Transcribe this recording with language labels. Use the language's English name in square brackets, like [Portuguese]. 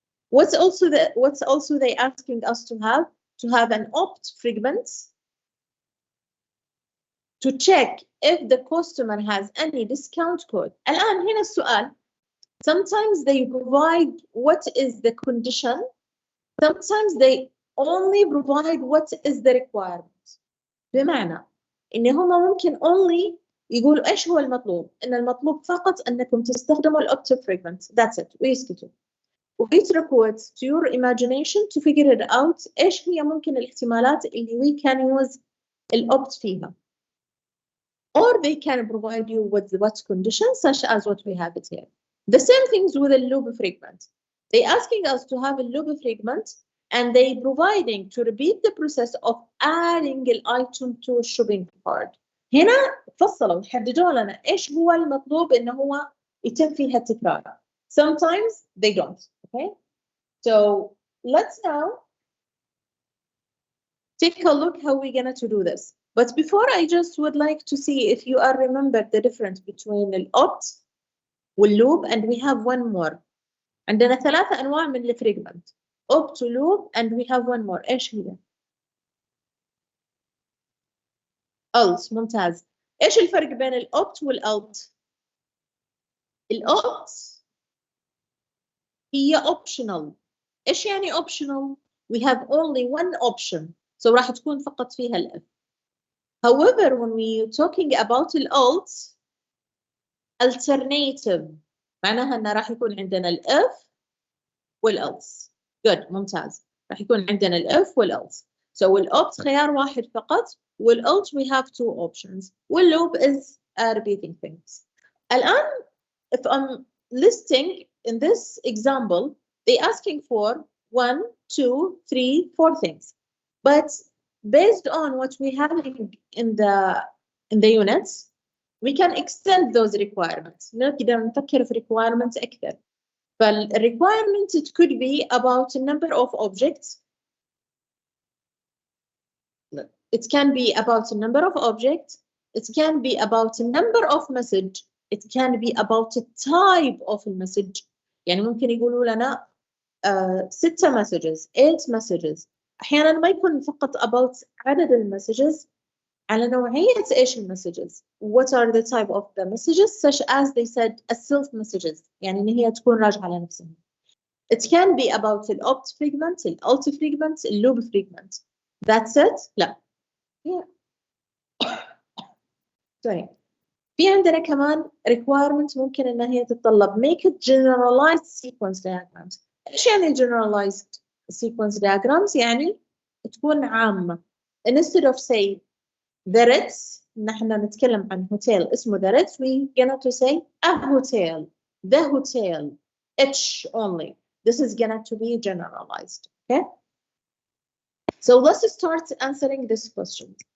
[English] What's also they asking us to have an opt fragment to check if the customer has any discount code. [Arabic] الآن هنا السؤال. [English] Sometimes they provide what is the condition. Sometimes they only provide what is the requirement. [Arabic] بمعنى إن هم ممكن only يقولوا إيش هو المطلوب. إن المطلوب فقط أنكم تستخدموا الopt fragment. [English] That's it. [Arabic] ويسكتوا. ويتركوا [English] it to your imagination to figure it out. [Arabic] إيش هي ممكن الاحتمالات اللي [English] we can use [Arabic] الopt فيها. [English] Or they can provide you with what conditions, such as what we have it here. The same things with a loop fragment. They asking us to have a loop fragment, and they providing to repeat the process of adding the item to a shopping cart. [Arabic] هنا فصلوا حددوا لنا إيش هو المطلوب إنه هو يتم فيها التكرار. [English] Sometimes they don't. Okay. So let's now take a look how we're gonna to do this. But before, I just would like to see if you are remembered the difference between the opt والloop, and we have one more. [Arabic] عندنا 3 أنواع من الفريجمنت. [English] opt loop, and we have one more. [Arabic] إيش هي؟ else. ممتاز. إيش الفرق بين الopt والalt؟ الopt هي optional. إيش يعني optional? [English] We have only one option. [Arabic] So راح تكون فقط فيها الf. [English] However, when we're talking about [Arabic] الalt, alternative معناها أنه راح يكون عندنا الif والelse. [English] Good, [Arabic] ممتاز. راح يكون عندنا الif والelse. So الopt خيار واحد فقط, والalt [English] we have 2 options. والloop is repeating things. [Arabic] الآن, [English] if I'm listing in this example, they asking for 1, 2, 3, 4 things. But based on what we have in the units, we can extend those requirements. [Arabic] نقدر نفكر في requirements أكثر. [English] فالrequirement it could be about a number of objects. It can be about a number of objects. It can be about a number of message. It can be about a type of a message. [Arabic] يعني ممكن يقولوا لنا 6 messages, 8 messages. أحياناً ما يكون فقط [English] about [Arabic] عدد المسجز على نوعية إيش المسجز. [English] What are the type of the messages, such as they said a self messages, [Arabic] يعني إن هي تكون راجعة على نفسها. [English] It can be about the opt fragment, the alt fragment, the loop fragment. That's it? [Arabic] لا. [English] Sorry. [Arabic] في عندنا كمان requirement ممكن إن هي تتطلب [English] make it generalized sequence diagrams. [Arabic] إيش يعني generalized sequence diagrams؟ يعني تكون عامة. [English] instead of say the Ritz [Arabic] نحن نتكلم عن [English] hotel اسمه the Ritz, we gonna to say a hotel, the hotel, H only. This is gonna to be generalized. Okay, so let's start answering this question.